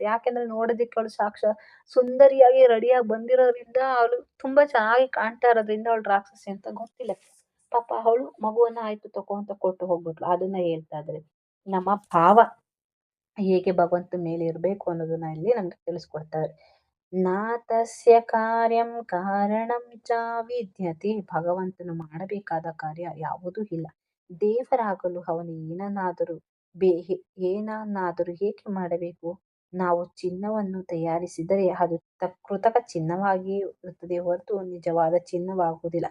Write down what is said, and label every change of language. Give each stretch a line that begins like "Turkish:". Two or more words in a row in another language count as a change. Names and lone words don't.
Kannada: ಯಾಕೆಂದ್ರೆ ನೋಡೋದಿಕ್ಕೆ ಅವಳು ಸಾಕ್ಷಾತ್ ಸುಂದರಿಯಾಗಿ ರೆಡಿಯಾಗಿ ಬಂದಿರೋದ್ರಿಂದ, ಅವಳು ತುಂಬಾ ಚೆನ್ನಾಗಿ ಕಾಣ್ತಾ ಇರೋದ್ರಿಂದ ಅವಳು ರಾಕ್ಷಸಿ ಅಂತ ಗೊತ್ತಿಲ್ಲ. ಪಾಪ ಅವಳು ಮಗುವನ್ನ ಆಯ್ತು ತಗೋ ಅಂತ ಕೊಟ್ಟು ಹೋಗ್ಬಿಟ್ಲು. ಅದನ್ನ ಹೇಳ್ತಾ ಇದ್ರೆ ನಮ್ಮ ಭಾವ ಹೇಗೆ ಭಗವಂತನ ಮೇಲೆ ಇರಬೇಕು ಅನ್ನೋದನ್ನ ಇಲ್ಲಿ ನಮ್ಗೆ ತಿಳಿಸ್ಕೊಡ್ತಾರೆ.
Sanskrit: ನಾ ತಸ್ಯ ಕಾರ್ಯಂ ಕಾರಣಂ ಚ ವಿದ್ಯತೆ.
Kannada: ಭಗವಂತನು ಮಾಡಬೇಕಾದ ಕಾರ್ಯ ಯಾವುದೂ ಇಲ್ಲ. ದೇವರಾಗಲು ಅವನು ಏನನ್ನಾದರೂ ಏಕೆ ಮಾಡಬೇಕು? ನಾವು ಚಿನ್ನವನ್ನು ತಯಾರಿಸಿದರೆ ಅದು ಕೃತಕ ಚಿನ್ನವಾಗಿಯೇ ಇರುತ್ತದೆ ಹೊರತು ನಿಜವಾದ ಚಿನ್ನವಾಗುವುದಿಲ್ಲ.